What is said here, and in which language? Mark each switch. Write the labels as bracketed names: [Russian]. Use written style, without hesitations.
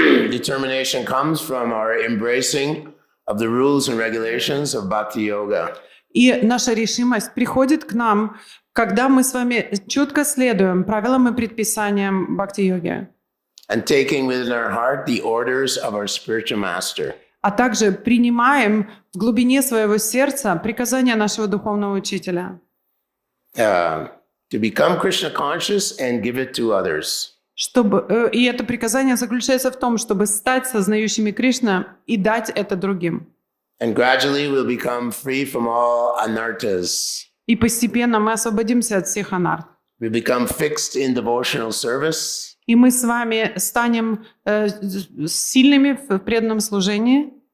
[English] Determination comes from our embracing of the rules and regulations of Bhakti Yoga. [Russian] И наша решимость приходит к нам, когда мы с вами четко следуем правилам и предписаниям бхакти-йоги, [English] And taking within our heart the orders of our spiritual master. [Russian] а также принимаем в глубине своего сердца приказания нашего духовного учителя, [English] To become Krishna conscious and give it to others. [Russian] и это приказание заключается в том, чтобы стать сознающими Кришна и дать это другим. [English] And gradually we'll become free from all anarthas. [Russian] И постепенно мы освободимся от всех анарт. [English] We become fixed in devotional service. [Russian] И мы с вами станем сильными в преданном служении.